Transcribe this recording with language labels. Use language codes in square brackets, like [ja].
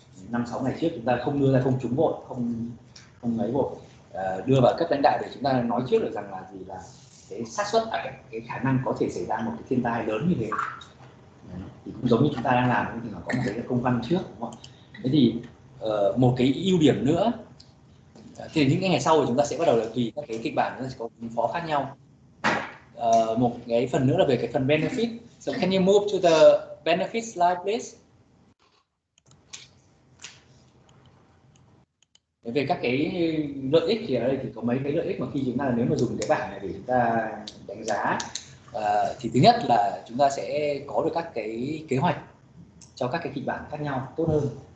[vi] 5-6 ngày trước chúng ta không đưa ra công chúng vội, không mấy vội, đưa vào cấp lãnh đạo để chúng ta nói trước được rằng là gì, là cái xác suất, cái khả năng có thể xảy ra một cái thiên tai lớn như thế. Đấy, thì cũng giống như chúng ta đang làm, thì nó có một cái công văn trước, đúng không? Thế thì một cái ưu điểm nữa thì những cái ngày sau thì chúng ta sẽ bắt đầu là tùy các cái kịch bản nó sẽ có ứng phó khác nhau. Một cái phần nữa là về cái phần benefit. [en] So can you move to the benefit slide please? [vi] Về các cái lợi ích thì ở đây thì có mấy cái lợi ích mà khi chúng ta nếu mà dùng cái bảng này để chúng ta đánh giá, thì thứ nhất là chúng ta sẽ có được các cái kế hoạch cho các cái kịch bản khác nhau tốt hơn.